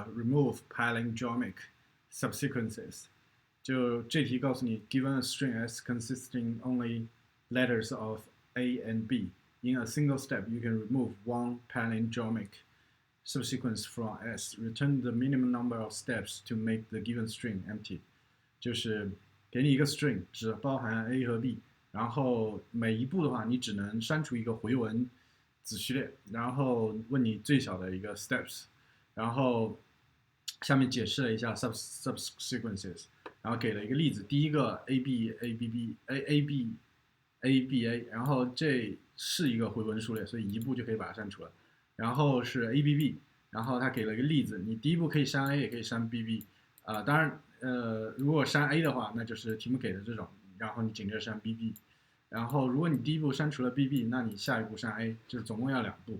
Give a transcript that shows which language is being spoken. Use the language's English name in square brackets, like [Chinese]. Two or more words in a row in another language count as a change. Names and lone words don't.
[English] remove palindromic subsequences。 [Chinese] 就这题告诉你 [English] ，given a string s consisting only letters of A and B in a single step, you can remove one palindromic subsequence from S. Return the minimum number of steps to make the given string empty。 [Chinese] 就是给你一个 string， 只包含 A 和 B， 然后每一步的话，你只能删除一个回文子序列，然后问你最小的一个 steps， 然后下面解释了一下 subsequences， 然后给了一个例子，第一个 A B A B B A A B A B A，然后这是一个回文数列，所以一步就可以把它删除了。然后是 A B B， 然后他给了一个例子，你第一步可以删 A， 也可以删 B B， 当然如果删 A 的话，那就是题目给的这种，然后你紧接着删 B B。然后，如果你第一步删除了 BB， 那你下一步删 A， 就是总共要2步。